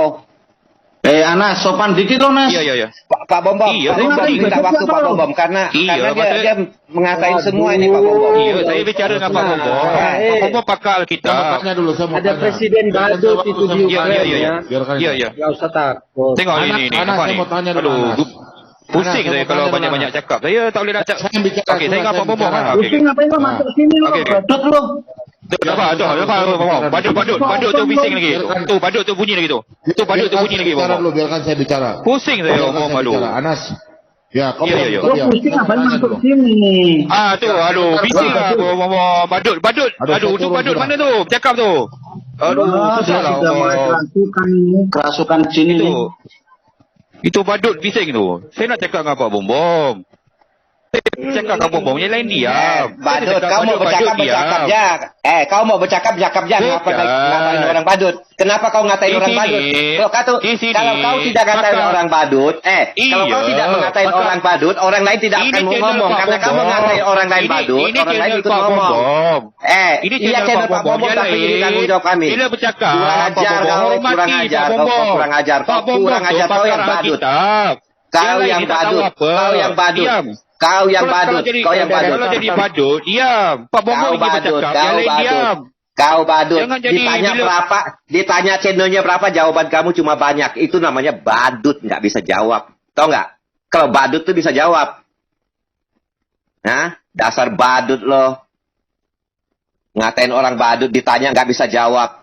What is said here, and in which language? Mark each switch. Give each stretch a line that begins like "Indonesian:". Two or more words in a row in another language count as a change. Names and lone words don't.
Indonesian: Anas, sopan dikit dong, Nas. Iya. Pak Bombom, Iya, Pak Bombom saya minta waktu Pak Bombom karena Iya, dia mengatain semua ini Pak Bombom. Iya, saya bicara dengan Pak Bombom. Pak Bombom pakar Saya mau kita. tanya dulu, saya mau Ada tanya. presiden badut itu di Iya. Ukraina. Biarkan. Iya. Nggak usah takut.
Malay: Tengok
Indonesian: Anas,
Malay: ini
Indonesian: Anas,
Malay: apa
Indonesian: saya
Malay: ni?
Indonesian: mau tanya dulu,
Malay: Aduh,
Indonesian: Anas.
Malay: pusing
Indonesian: Anas,
Malay: saya
Indonesian: saya
Malay: kalau
Indonesian: mau tanya
Malay: banyak-banyak
Indonesian: dulu,
Malay: cakap. Saya tak boleh nak cakap.
Indonesian: Saya bicara.
Malay: Okey, saya ingat Pak Bombom.
Indonesian: bicara. Okey. Ngapain lo masuk sini lo? Okey. Badut lo.
Malay: Badut tu bising lagi. Tu badut tu bunyi lagi tu. Tu badut tu bunyi lagi,
Indonesian: Bicara Bang. dulu, biarkan saya bicara. Pusing saya Biarkan ngomong saya aduh. bicara. Anas. Ya, kau Iya, iya. Lo pusing ngapain masuk sini?
Malay: Tu aduh bising lah ngomong badut. Aduh tu badut mana tu? Cakap tu. Aduh susah lah.
Indonesian: Sudah mulai kerasukan ini, kerasukan sini nih.
Malay: Itu badut bising tu. Saya nak cakap dengan Pak Bombom. Cakap dengan Bombom, yang lain diam. Badut, kau mau bercakap ya. Kau mau bercakap ya.
Indonesian: Ngapain orang badut? Kenapa kau ngatain Di orang sini. badut? Di sini. Kalau kau tidak ngatain Maka- orang badut, kalau kau Iya. tidak mengatain Maka- orang badut, orang lain tidak
Malay: Ini
Indonesian: akan mau
Malay: channel
Indonesian: ngomong.
Malay: Pak
Indonesian: Karena kamu Bombom. ngatain orang lain badut,
Malay: Ini
Indonesian: orang lain
Malay: channel
Indonesian: ikut
Malay: Pak
Indonesian: ngomong.
Malay: Bombom. Ini Ini channel Pak Bombom tapi ini tanggung jawab kami. Bila bercakap, Kurang Pak ajar Bombom kau, hormati kurang Pak ajar kau, Bombom. kurang ajar kau, Pak Bombom kurang tu ajar kau yang pakar badut. Alkitab. Kau yang lain dia tak tahu badut, apa. kau yang badut. Diam. Kau yang Kalau badut, jadi- kau yang badut. Kalau jadi badut, diam. Pak Bombom Kau dia badut, bercakap, kau yang lain diam. badut. Kau badut. Jangan jadi Ditanya bila-
Indonesian: berapa, ditanya channelnya berapa, jawaban kamu cuma banyak. Itu namanya badut, nggak bisa jawab. Tahu nggak? Kalau badut tuh bisa jawab. Nah, dasar badut lo. Ngatain orang badut, ditanya nggak bisa jawab.